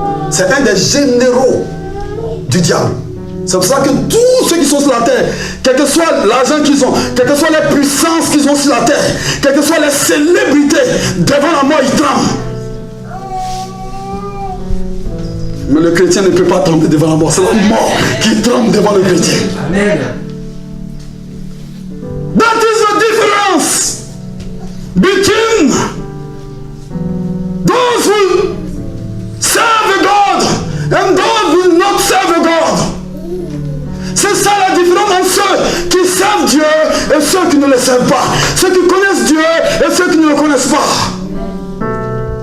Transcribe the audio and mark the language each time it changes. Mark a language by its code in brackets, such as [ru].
[fr] C'est un des généraux du diable. C'est pour ça que tous ceux qui sont sur la terre, quel que soit l'argent qu'ils ont, quelles que soient les puissances qu'ils ont sur la terre, quelles que soient les célébrités, devant la mort, ils tremblent. Mais le chrétien ne peut pas trembler devant la mort. C'est la mort qui tremble devant le chrétien. Amen. [en] That is the difference between those who serve God and those who will not serve God. [fr] C'est ça la différence entre ceux qui servent Dieu et ceux qui ne le servent pas. Ceux qui connaissent Dieu et ceux qui ne le connaissent pas.